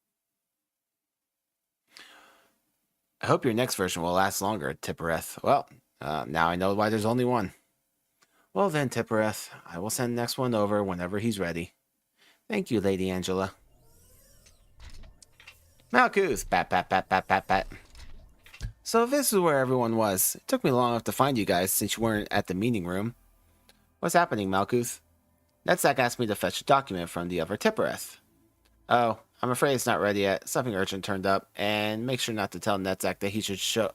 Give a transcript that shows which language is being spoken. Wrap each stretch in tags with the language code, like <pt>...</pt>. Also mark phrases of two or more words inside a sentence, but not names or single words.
<en>I hope your next version will last longer, Tippereth. Well, Now I know why there's only one. Well then, Tippereth, I will send the next one over whenever he's ready. Thank you, Lady Angela. Malkuth! Pat, pat, pat, pat, pat, pat. So this is where everyone was. It took me long enough to find you guys since you weren't at the meeting room. What's happening, Malkuth? Netzak asked me to fetch a document from the other Tippereth. Oh, I'm afraid it's not ready yet. Something urgent turned up, and make sure not to tell Netzak that he should show...</en>